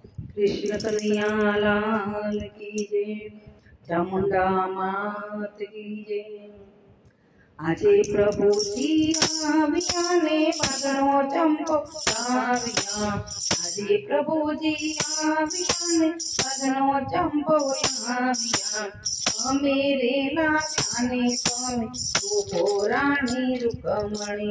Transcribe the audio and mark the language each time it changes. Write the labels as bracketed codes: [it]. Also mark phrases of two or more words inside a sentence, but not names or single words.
[hi] कृष्ण कन्हैया लाल की जय। चामुंडा मात की जय। [gu] આજે પ્રભુજી આવ્યા ને વાદળો ચંપકાવ્યા। આજે પ્રભુજી આવ્યા ને વાદળો ચંપકાવ્યા। અમે રેલા ને તમે રૂપો રાણી રૂકમણી।